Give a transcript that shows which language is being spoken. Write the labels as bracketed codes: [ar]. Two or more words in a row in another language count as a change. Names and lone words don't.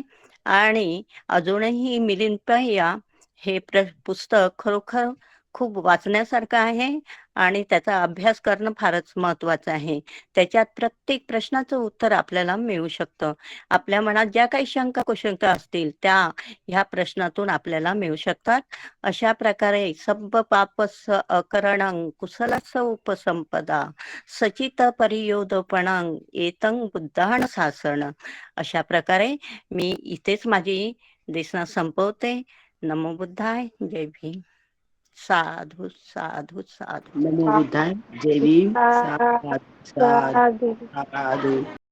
[mr] आणि अजूनही मिलिंद पहिया हे पुस्तक खरोखर खूप वाचण्यासारखं आहे आणि त्याचा अभ्यास करणं फारच महत्वाचं आहे. त्याच्यात प्रत्येक प्रश्नाचं उत्तर आपल्याला मिळू शकतं. आपल्या मनात ज्या काही शंका कुशंका असतील त्या ह्या प्रश्नातून आपल्याला मिळू शकतात. अशा प्रकारे [pi] सब्ब पापस्य अकरणं कुशलस्य उपसंपदा सचित परियोदपणं एतं बुद्धान शासन. [mr] अशा प्रकारे मी इथेच माझी देशना संपवते. [pi] नमो बुद्धाय. [mr] जय भीम. [pi] साधु साधु साधु. नमो बुद्धाय. [mr] जय भीम. [pi] साधु साधु साधु साधु.